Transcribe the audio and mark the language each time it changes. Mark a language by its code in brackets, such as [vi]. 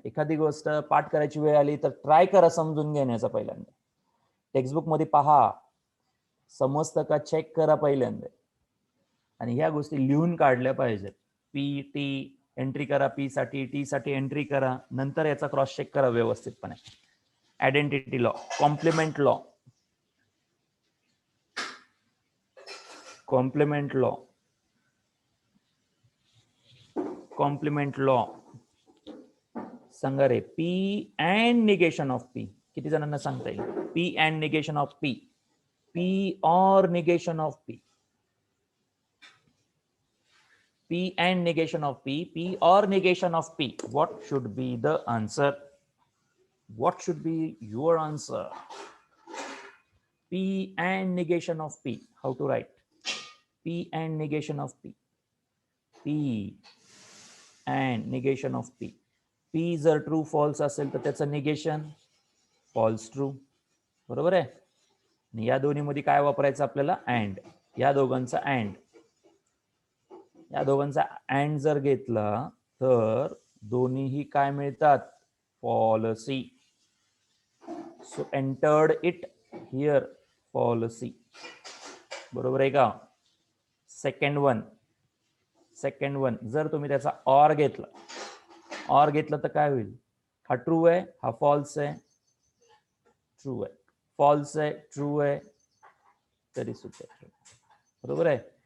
[mr] एखादी गोष्ट पाठ करायची वेळ आली तर ट्राय करा समजून घेण्याचा. पहिल्यांदा टेक्स्टबुक मध्ये पहा, समजतं का चेक करा पहिल्यांदा, आणि ह्या गोष्टी लिहून काढल्या पाहिजेत. पी टी एंट्री करा, पी साठी, टी साठी एंट्री करा, नंतर याचा क्रॉस चेक करा व्यवस्थितपणे. Identity law, complement law, complement law, complement law सांगा रे. [en] P and negation of P. [mr] किती जणांना सांगता येईल? [en] P and negation of P. P or negation of P. P and negation of P, P or negation of P. What should be the answer? What should be your answer? P and negation of P. How to write? P and negation of P. P and negation of P. [mr] P जर true false असेल तर त्याचं negation false true. बरोबर आहे. आणि या दोन्हीमध्ये काय वापरायचं आपल्याला? [en] and. [mr] या दोघांचा and. या दोघांचा अँड जर घेतला तर दोन्हीही काय मिळतात? [en] Policy. So entered it here policy. [mr] बरोबर आहे का? सेकंड वन, सेकंड वन जर तुम्ही त्याचा ऑर घेतला, ऑर घेतला तर काय होईल? हा ट्रू आहे, हा फॉल्स आहे, ट्रू आहे, फॉल्स आहे, ट्रू आहे, तरी सुद्धा ट्रू. बरोबर आहे.